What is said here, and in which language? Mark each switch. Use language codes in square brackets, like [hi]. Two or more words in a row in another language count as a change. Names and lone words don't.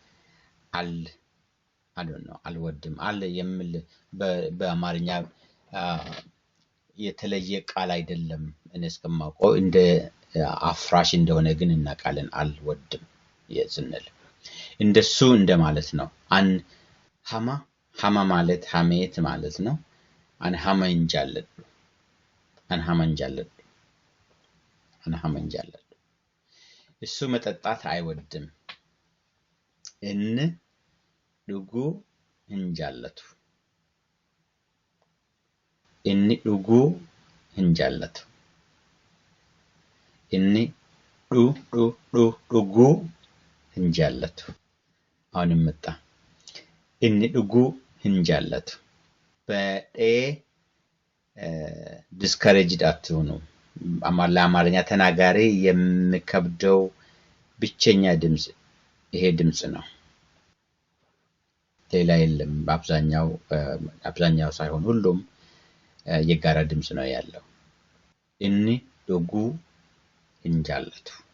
[am] አልወድም አለ የሚል በአማርኛ የተለየ ቃል አይደለም። እኔ እስከማውቀው እንደ አፍራሽ እንደሆነ ግን እናውቃለን። አልወድም ስንል እንደሱ እንደማለት ነው። ሐማ ማለት ሐሜት ማለት ነው። አነ ሐማ እንጃለዱ እሱ መጠጣት አይወድም። [om] inni dhuguu hin jaallatu inni dhuguu hin jaallatu. inni dhuguu hin jaallatu. [am] አሁንም መጣ። [om] inni dhuguu hin jaallatu። [am] ዲስከሬጅድ አትሁኑ። ለአማርኛ ተናጋሪ የሚከብደው ብቸኛ ድምጽ ይሄ ድምጽ ነው። ሌላ የለም። አብዛኛው ሳይሆን ሁሉም የጋራ ድምጽ ነው ያለው። [om] inni dhuguu hin jaallatu።